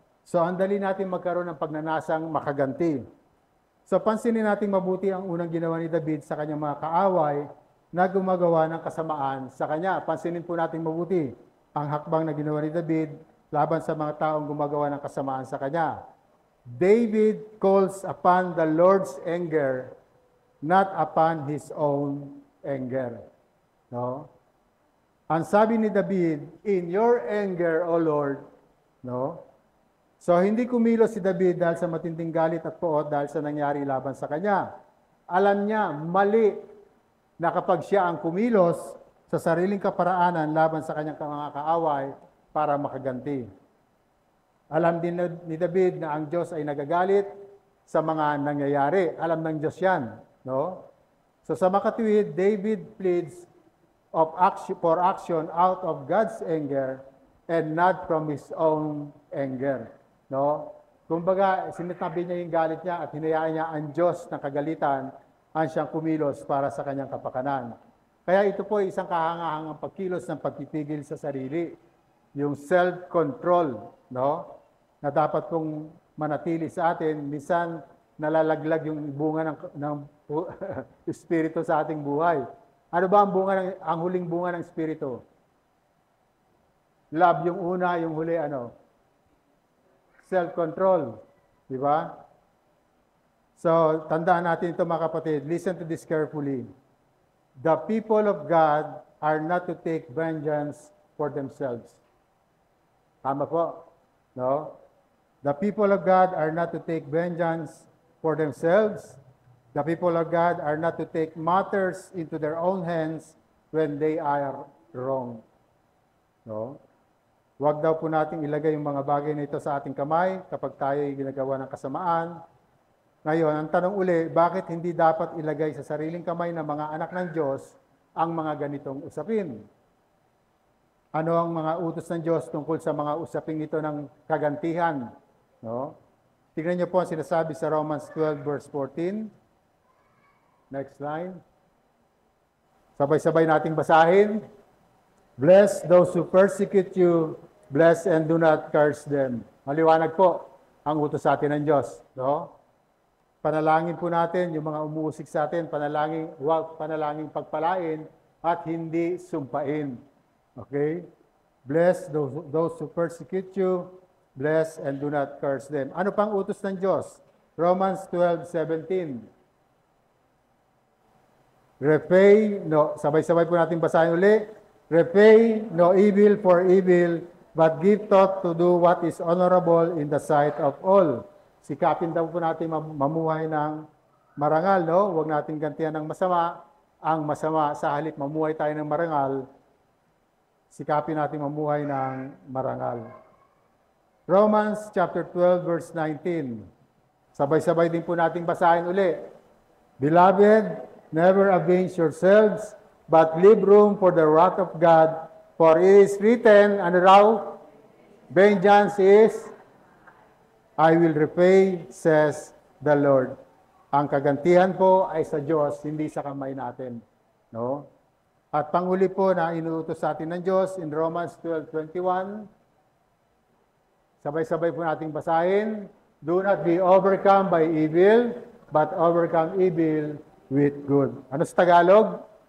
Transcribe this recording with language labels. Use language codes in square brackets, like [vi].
[tl] So, ang dali natin magkaroon ng pagnanasang makaganti. So, pansinin natin mabuti ang unang ginawa ni David sa kanyang mga kaaway na gumagawa ng kasamaan sa kanya. Pansinin po natin mabuti ang hakbang na ginawa ni David laban sa mga taong gumagawa ng kasamaan sa kanya. [en] David calls upon the Lord's anger, not upon his own anger. [tl] No? Ang sabi ni David, [en] in your anger, O Lord, [tl] no? So hindi kumilos si David dahil sa matinding galit at poot dahil sa nangyari laban sa kanya. Alam niya, mali na kapag siya ang kumilos sa sariling kaparaanan laban sa kanyang mga kaaway, para makaganti. Alam din ni David na ang Diyos ay nagagalit sa mga nangyayari. Alam ng Diyos yan. No? So sa makatuwid, [en] David pleads for action out of God's anger and not from his own anger. [tl] No? Kumbaga, sinitabi niya yung galit niya at hinayaan niya ang Diyos ng kagalitan ang siyang kumilos para sa kanyang kapakanan. Kaya ito po ay isang kahangahangang pagkilos ng pagpipigil sa sarili. Yung self-control, no? Na dapat pong manatili sa atin, minsan nalalaglag yung bunga ng espiritu sa ating buhay. Ano ba ang huling bunga ng espiritu? Love yung una, yung huli ano? Self-control, di ba? So, tandaan natin ito mga kapatid. [en] Listen to this carefully. The people of God are not to take vengeance for themselves. [tl] Tama po. No? [en] The people of God are not to take vengeance for themselves. The people of God are not to take matters into their own hands when they are wrong. [tl] No? Huwag daw po nating ilagay yung mga bagay na ito sa ating kamay kapag tayo ay ginagawa ng kasamaan. Ngayon, ang tanong uli, bakit hindi dapat ilagay sa sariling kamay ng mga anak ng Diyos ang mga ganitong usapin? Ano ang mga utos ng Diyos tungkol sa mga usaping ito ng kagantihan? No? Tingnan niyo po ang sinasabi sa Romans 12 verse 14. Next line. Sabay-sabay nating basahin. [en] Bless those who persecute you, bless and do not curse them. [tl] Maliwanag po ang utos sa atin ng Diyos. No? Panalangin po natin yung mga umuusik sa atin, panalangin pagpalain at hindi sumpain. Okay? [en] Bless those who persecute you, bless and do not curse them. [tl] Ano pang utos ng Diyos? Romans 12:17. [en] Repay, [tl] no, sabay-sabay po natin basahin uli. [en] Repay no evil for evil, but give thought to do what is honorable in the sight of all. [tl] Sikapin daw po natin mamuhay ng marangal, no? Huwag nating gantihan ng masama. Ang masama, sa halip mamuhay tayo ng marangal, sikapin natin mamuhay ng marangal. Romans chapter 12 verse 19. Sabay-sabay din po nating basahin uli. [en] Beloved, never avenge yourselves, but leave room for the wrath of God, for it is written, [tl] ano raw? [en] Vengeance is, I will repay, says the Lord. [tl] Ang kagantihan po ay sa Diyos, hindi sa kamay natin. No? At panghuli po na inuutos sa atin ng Diyos in Romans 12:21, sabay-sabay po nating basahin, [en] do not be overcome by evil, but overcome evil with good. [tl] Ano sa Tagalog?